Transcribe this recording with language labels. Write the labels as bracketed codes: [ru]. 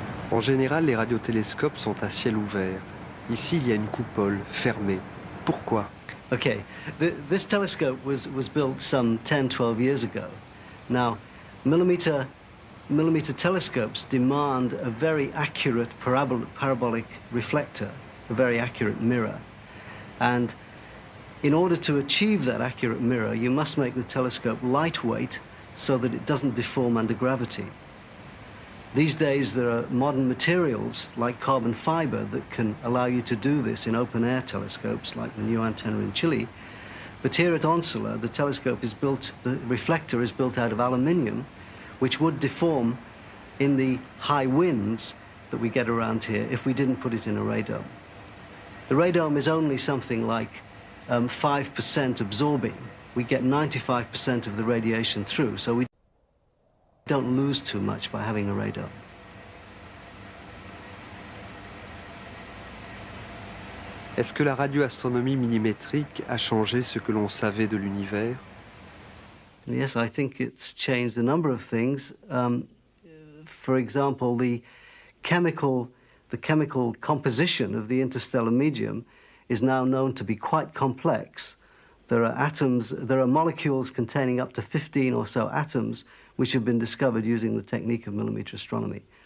[fr] En général, les radiotélescopes sont à ciel ouvert. Ici, il y a une coupole fermée. Pourquoi? [en] Okay, this telescope was built some 10-12 years ago. Now, millimeter telescopes demand a very accurate parabolic reflector, a very accurate mirror. And in order to achieve that accurate mirror, you must make the telescope lightweight so that it doesn't deform under gravity. These days, there are modern materials like carbon fiber that can allow you to do this in open-air telescopes like the new antenna in Chile. But here at Onsala, the telescope is built, the reflector is built out of aluminium, which would deform in the high winds that we get around here if we didn't put it in a radome. The radome is only something like 5% absorbing. We get 95% of the radiation through, so we don't lose too much by having a radome. [fr] Est-ce que la radioastronomie millimétrique a changé ce que l'on savait de l'univers? [en] Yes, I think it's changed a number of things. For example, the chemical composition of the interstellar medium is now known to be quite complex. There are molecules containing up to 15 or so atoms which have been discovered using the technique of millimeter astronomy.